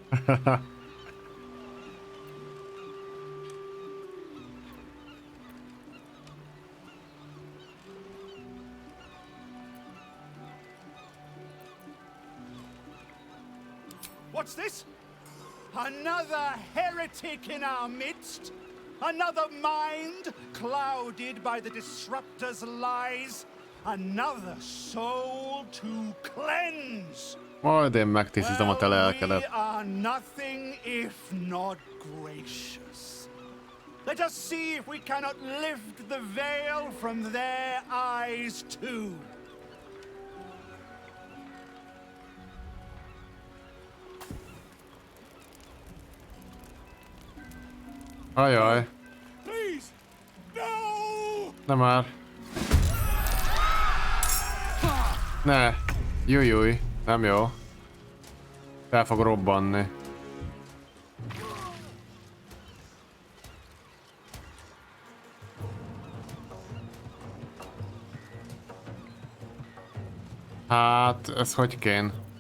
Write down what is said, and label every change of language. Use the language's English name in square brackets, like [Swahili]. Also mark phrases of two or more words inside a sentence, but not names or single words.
[English] What's this? Another heretic in our midst? Another mind clouded by the disruptor's lies? Another soul to cleanse? [Hungarian] Majd én megtisztítom a te lelkedet. [English] We are nothing if not gracious. Let us see if we cannot lift the veil from their eyes too. [Hungarian] Ajaj. [English] Please, no! [Hungarian] Nem már. Ne. Jújjúj. Nem jó. El fog robbanni. Hát, ez hogy kén?